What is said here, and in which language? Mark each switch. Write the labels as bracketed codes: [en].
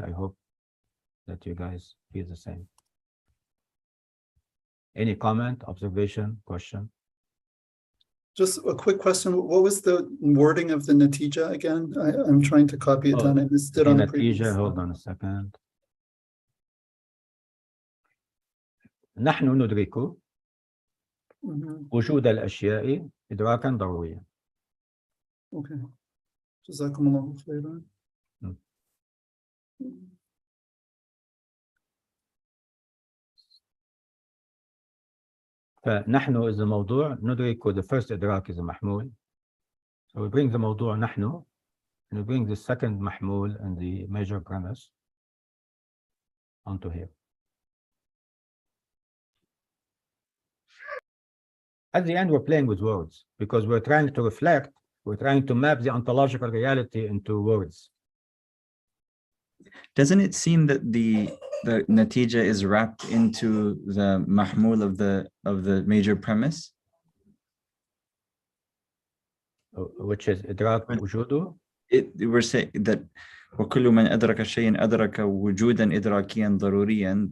[en] I hope that you guys feel the same. Any comment, observation, question? just a quick question. What was the wording of the natija again? I'm trying to copy it down. I missed it on the previous. Natija, hold on a second. [ar] نحن ندرك وجود الأشياء إدراكا ضروريا. Okay. جزاكم الله خيرا. [en] فنحن is the موضوع، ندرك the first إدراك is a محمول. So we bring the موضوع نحن, and we bring the second محمول and the major premise onto here. At the end, we're playing with words because we're trying to reflect, we're trying to map the ontological reality into words. Doesn't it seem that the natija is wrapped into the mahmul of the major premise? Which is [ar] إدراك وجوده. [en] We're saying that [ar] وكل من أدرك شيئا أدرك وجودا إدراكيا ضروريا.